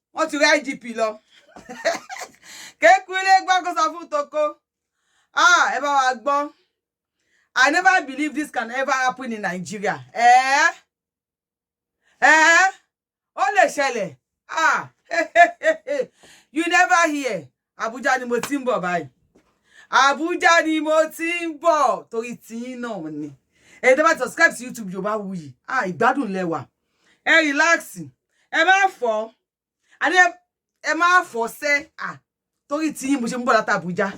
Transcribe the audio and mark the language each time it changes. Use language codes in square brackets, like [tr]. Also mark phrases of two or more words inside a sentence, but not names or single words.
[yo] ti rí IGP lọ kékulé gbọ́ kó sọ fún toko ẹ bá wa gbọ́. [pcm] I never believe this can ever happen in Nigeria. [yo] Ó lè ṣẹlẹ̀. [pcm] You never hear. [yo] Abuja ni mo ti ń bọ̀ báyìí. Abuja ni mo ti ń bọ̀ torí tí náà ni. Ẹ tó bá subscribe sí YouTube Yorubawuyi. Ìgbádùn lẹ́wà. Ẹ relax. Ẹ má fọ́. Àní ẹ má fọ́ ṣe torí tí mo ṣe ń bọ̀ láti Abuja.